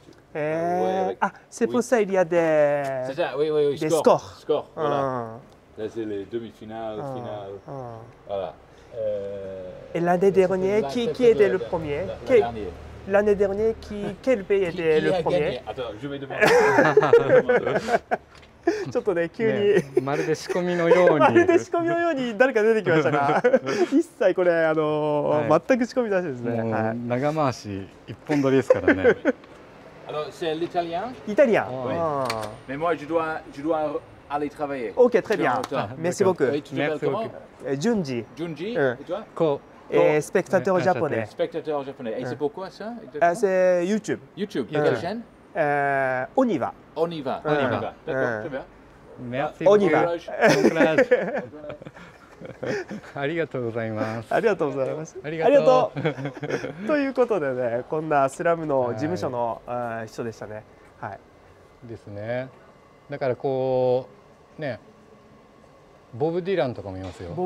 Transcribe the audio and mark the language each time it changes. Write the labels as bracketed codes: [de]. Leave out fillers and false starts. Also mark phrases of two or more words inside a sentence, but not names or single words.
[fr] C'est pour ça il y a des. C'est ça, oui. Des scores. Scores, voilà. Là, c'est les demi-finales, finales. Voilà. Et l'année dernière, qui était le premier? L'année dernière, quel pays était le premier? Attends, je vais demander. [ja] ちょっとね急に、まるで仕込みのようにまるで仕込みのように誰か出てきましたが一切これ全く仕込みなしですね。長回し一本取りですからね。 [fr] Alors c'est l'italien. Italien. Mais moi je dois aller travailler. Ok, très bien. Merci beaucoup. Tu t'appelles comment? Junji. Junji. Et toi? Et spectateur japonais. Spectateur japonais. Et c'est pourquoi ça? C'est YouTube. YouTube. Quelle chaîne? On y va. On y va. On y va. D'accord, très bien. Merci. On y va. [ja] ありがとうございます。ありがとうございます。ありがとう。ということでね、こんなスラムの事務所の人でしたね。はい。ですね。だからこうね、ボブ・ディランとかもいますよ。